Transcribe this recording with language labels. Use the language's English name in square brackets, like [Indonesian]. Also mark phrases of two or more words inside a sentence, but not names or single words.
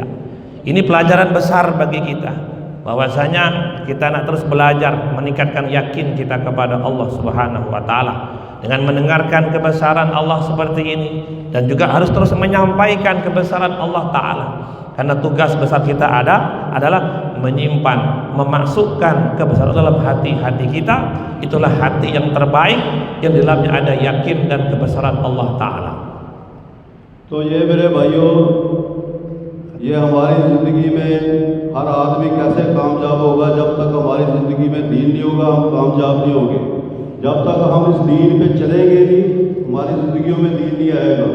[Indonesian] Ini pelajaran besar bagi kita, bahwasanya kita nak terus belajar meningkatkan yakin kita kepada Allah [Arabic] سبحانه وتعالى [Indonesian] dengan mendengarkan kebesaran Allah seperti ini, dan juga harus terus menyampaikan kebesaran Allah Ta'ala. Karena tugas besar kita adalah menyimpan, memasukkan kebesaran dalam hati-hati kita. Itulah hati yang terbaik, yang di dalamnya ada yakin dan kebesaran Allah Ta'ala. [Hindi] तो ये मेरे भाइयों, ये हमारी ज़िंदगी में हर आदमी कैसे कामयाब होगा? जब तक हमारी ज़िंदगी में दीन नहीं होगा, हम कामयाब नहीं होंगे। जब तक हम इस दीन पे चलेंगे नहीं, हमारी ज़िंदगियों में दीन नहीं आएगा।